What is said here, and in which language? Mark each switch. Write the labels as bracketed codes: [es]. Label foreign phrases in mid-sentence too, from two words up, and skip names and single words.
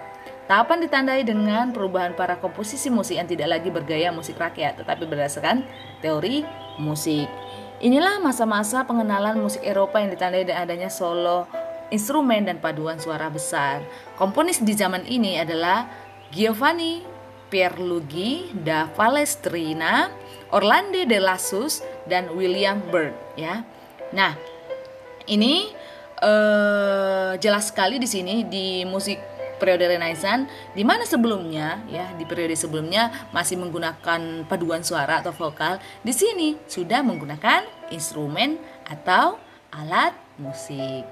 [id] Tahapan ditandai dengan perubahan para komposisi musik yang tidak lagi bergaya musik rakyat, tetapi berdasarkan teori musik. Inilah masa-masa pengenalan musik Eropa yang ditandai dengan adanya solo, instrumen, dan paduan suara besar. Komponis di zaman ini adalah Giovanni Pierluigi da Palestrina, Orlando de Lassus, dan William Byrd ya. Nah, ini jelas sekali di sini di musik periode Renaissance, di mana sebelumnya ya, di periode sebelumnya masih menggunakan paduan suara atau vokal, di sini sudah menggunakan instrumen atau alat musik.